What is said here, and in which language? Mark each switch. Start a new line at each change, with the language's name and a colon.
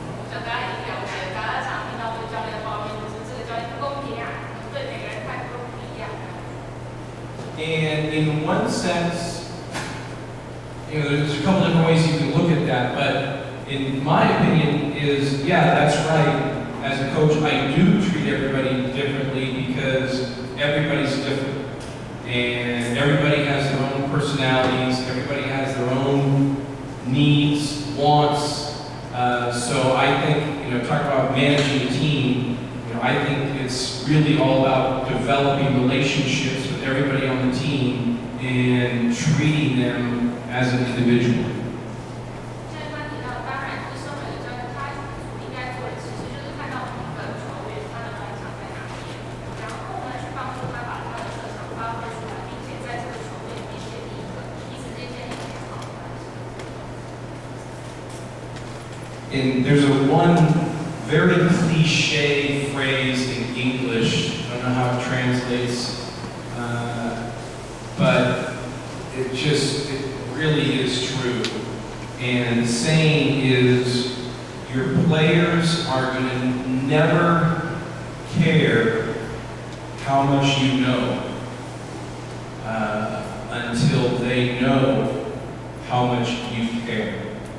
Chinese: 就大家已经了解，大家常听到对教练抱怨就是这个教练不公平啊，对每个人态度都不一样。
English: And in one sense, there's a couple different ways you can look at that, but in my opinion is, yeah, that's right. As a coach, I do treat everybody differently because everybody's different. And everybody has their own personalities, everybody has their own needs, wants. So I think, talk about managing a team, I think it's really all about developing relationships with everybody on the team and treating them as an individual.
Chinese: 现在他提到，当然，就是身为一个教练，他应该做的其实就是看到每一个球员他的专长在哪里，然后呢，去帮助他把他的特长发挥出来，并且在这个球队里面建立一个彼此之间建立良好的关系。
English: And there's one very cliche phrase in English. I don't know how it translates, but it really is true. And the saying is, your players are going to never care how much you know until they know how much you care.